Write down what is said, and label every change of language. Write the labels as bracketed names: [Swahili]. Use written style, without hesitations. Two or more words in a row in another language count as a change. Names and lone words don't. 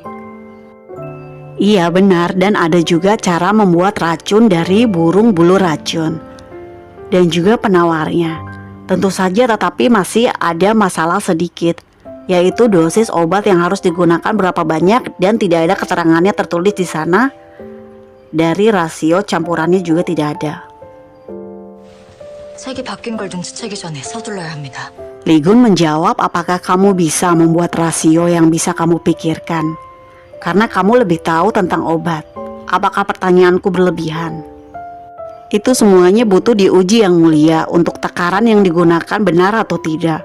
[Indonesian] Iya benar, dan ada juga cara membuat racun dari burung bulu racun. Dan juga penawarnya. Tentu saja tetapi masih ada masalah sedikit, yaitu dosis obat yang harus digunakan berapa banyak dan tidak ada keterangannya tertulis di sana. Dari rasio campurannya juga tidak ada. [Korean] 색이 바뀐 걸 눈치채기 전에 서둘러야 합니다. [Indonesian] Ligun menjawab, apakah kamu bisa membuat rasio yang bisa kamu pikirkan? Karena kamu lebih tahu tentang obat. Apakah pertanyaanku berlebihan? Itu semuanya butuh diuji yang mulia untuk takaran yang digunakan benar atau tidak.